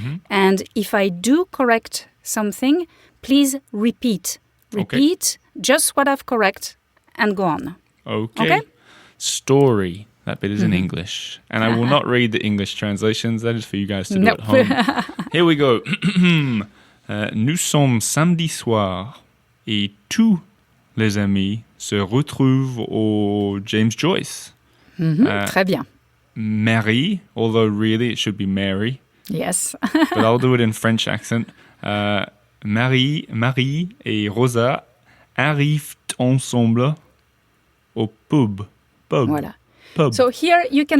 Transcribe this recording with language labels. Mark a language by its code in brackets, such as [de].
[en] And if I do correct something, please repeat. Repeat just what I've correct and go on. Okay? Story. That bit is in English. And I will not read the English translations. That is for you guys to do at home. Here we go. [fr] Nous sommes samedi soir et tous les amis se retrouvent au James Joyce. Très bien. [en] Marie, although really it should be Mary. Yes. But I'll do it in French accent. [fr] Marie et Rosa arrivent ensemble au pub. Voilà. Pub. [en] So here you can